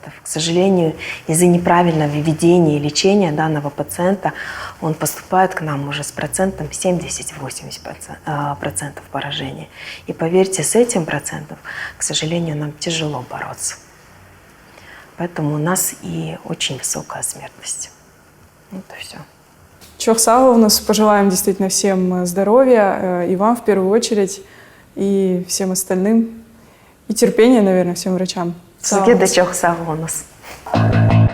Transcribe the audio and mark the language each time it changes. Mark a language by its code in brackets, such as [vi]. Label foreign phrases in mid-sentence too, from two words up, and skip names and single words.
[ru] К сожалению, из-за неправильного ведения и лечения данного пациента он поступает к нам уже с процентом 70-80% поражения. И поверьте, с этим процентом, к сожалению, нам тяжело бороться. Поэтому у нас и очень высокая смертность. Вот и все. [gag] Çok sağ olun. [ru] Пожелаем действительно всем здоровья, и вам в первую очередь, и всем остальным, и терпения, наверное, всем врачам. [gag] Sizге de çok sağ olunuz.